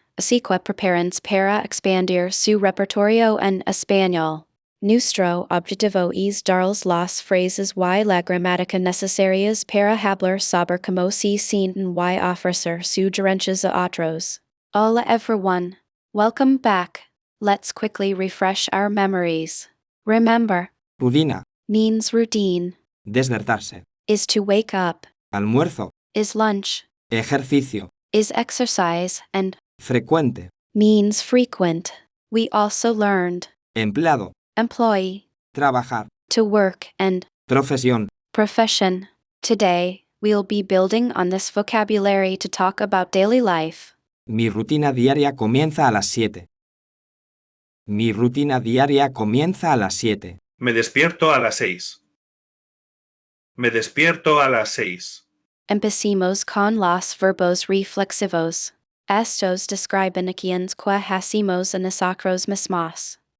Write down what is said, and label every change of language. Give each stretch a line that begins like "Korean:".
Spanish: Así que prepárense para expandir su repertorio en español. Nuestro objetivo es darles las frases y la gramática necesarias para hablar sobre cómo se sienten y ofrecer sugerencias a otros.
English: Hola everyone. Welcome back. Let's quickly refresh our memories. Remember,
Spanish: Rutina.
English: means routine,
Spanish: Despertarse.
English: is to wake up,
Spanish: Almuerzo.
English: is lunch,
Spanish: Ejercicio.
English: is exercise, and
Spanish: Frecuente.
English: means frequent. We also learned
Spanish: Empleado.
English: employee,
Spanish: Trabajar.
English: to work, and
Spanish: Profesión.
English: profession. Today, we'll be building on this vocabulary to talk about daily life.
Spanish: Mi rutina diaria comienza a las 7. Mi rutina diaria comienza a las 7. Me despierto a las 6. Me despierto a las 6. Empecemos con los verbos reflexivos. Estos describen acciones que hacemos a nosotros mismos.